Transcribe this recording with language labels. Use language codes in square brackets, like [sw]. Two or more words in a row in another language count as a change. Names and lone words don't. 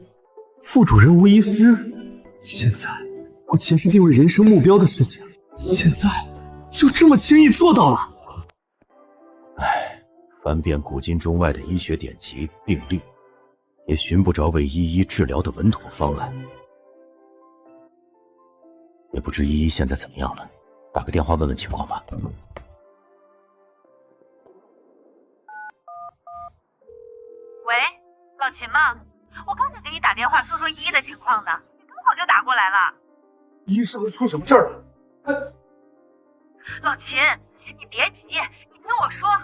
[zh] 副主任吴医師，現在我前是定位人生目標的事情，現在就這麼輕易做到了。唉，翻遍古今中外的醫學典籍病例，也尋不着為依依治療的穩妥方案。也不知依依現在怎麼樣了，打個電話問問情況吧。喂，老秦嗎？我剛想給你打電話說說依依的情況呢，你剛好就打過來了。依依是不是出什麼事兒了？老秦，你別急，你聽我說。